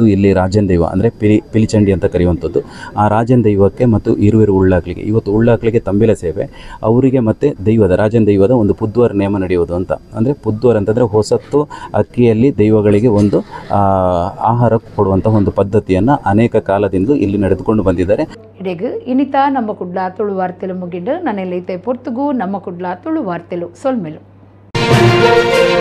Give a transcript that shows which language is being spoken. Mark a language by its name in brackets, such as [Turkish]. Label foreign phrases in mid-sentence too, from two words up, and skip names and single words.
[Kannada] ಇಲ್ಲಿ ರಾಜನ್ ದೈವ ಅಂದರೆ ಪಿಲಿಚಂಡಿ ಅಂತ ಕರೆಯುವಂಥದ್ದು. ಆ ರಾಜನ್ ದೈವಕ್ಕೆ ಮತ್ತು ಇರುವೆರು ಉಳ್ಳಾಕ್ಲಿಗೆ ಇವತ್ತು ಉಳ್ಳಾಕ್ಲಿಗೆ ತಂಬಿಲ ಸೇವೆ ಅವರಿಗೆ ಮತ್ತು ರಾಜನ್ ದೈವದ ಒಂದು ಪುದ್ವಾರ್ ನೇಮ ನಡೆಯೋದು ಅಂತ. ಅಂದರೆ ಪುದ್ವಾರ್ ಅಂತಂದರೆ ಹೊಸತ್ತು ಅಕ್ಕಿಯಲ್ಲಿ ದೈವಗಳಿಗೆ ಒಂದು ಆಹಾರ ಕೊಡುವಂಥ ಒಂದು ಪದ್ಧತಿಯನ್ನು ಅನೇಕ ಕಾಲದಿಂದ ಇಲ್ಲಿ ನಡೆದುಕೊಂಡು ಬಂದಿದ್ದಾರೆ. [Tulu] ಇಡೆಗು ಇನಿತ ನಮ್ಮ ಕುಡ್ಲ ತುಳು ವಾರ್ತೆಲು ಮುಗಿಡು ನನ್ನೆಲ್ಲೈತೆ ಪೊರ್ತುಗು ನಮ್ಮ ಕುಡ್ಲ ತುಳು ವಾರ್ತೆಲು ಸೊಲ್ಮೆಲು.